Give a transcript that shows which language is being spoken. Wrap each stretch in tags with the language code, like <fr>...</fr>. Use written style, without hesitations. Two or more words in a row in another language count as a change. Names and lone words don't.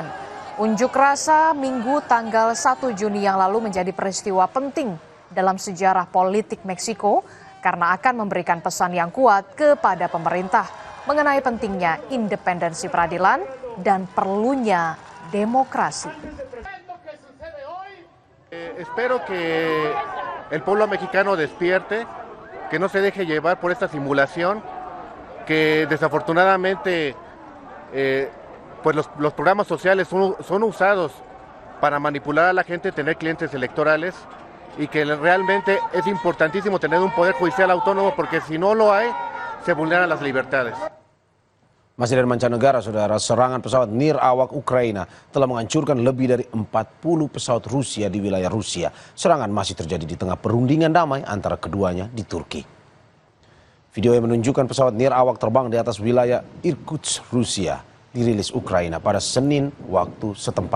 <id>Unjuk rasa Minggu tanggal 1 Juni yang lalu menjadi peristiwa penting dalam sejarah politik Meksiko karena akan memberikan pesan yang kuat kepada pemerintah mengenai pentingnya independensi peradilan dan perlunya demokrasi.</id> <es>Espero que el pueblo mexicano despierte, que no se deje llevar por esta simulación, que desafortunadamente pues los programas sociales son usados para manipular a la gente, tener clientes electorales, y que realmente es importantísimo tener un poder judicial autónomo, porque si no lo hay, se vulneran las libertades.</es> <id>Masih dari mancanegara, saudara, serangan pesawat nirawak Ukraina telah menghancurkan lebih dari 40 pesawat Rusia di wilayah Rusia. Serangan masih terjadi di tengah perundingan damai antara keduanya di Turki. Video yang menunjukkan pesawat nirawak terbang di atas wilayah Irkutsk, Rusia, dirilis Ukraina pada Senin waktu setempat.</id>